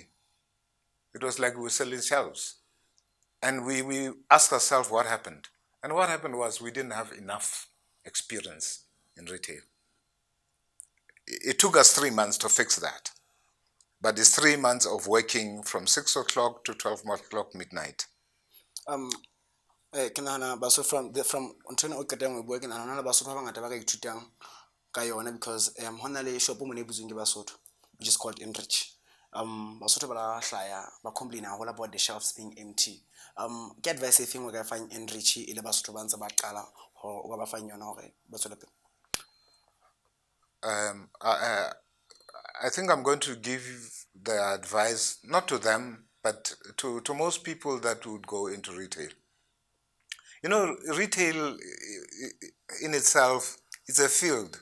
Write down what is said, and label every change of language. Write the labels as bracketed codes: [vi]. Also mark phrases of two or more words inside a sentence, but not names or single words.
[en] It was like we were selling shelves. And we asked ourselves what happened. And what happened was we didn't have enough experience in retail. It took us 3 months to fix that. But it's 3 months of working from 6 o'clock to 12 o'clock midnight. [st] Ke nahana Basotho from ntho ena o qetang ho e bua, ke nahana hona le Basotho ba bangata ba ka ithutang ka yona, because ho na le shop mona e butsweng ke Basotho, [en] which is called Enrich. [st] Basotho ba la hlaya ba complain haholo [en] about the shelves being empty. [st] Ke advice e feng o ka fang Enrich e le Basotho ba ntse ba qala hore o ka ba fang yona hore ba tswele pele? [en] Um, I, I I think I'm going to give the advice not to them, but to most people that would go into retail. You know, retail in itself is a field.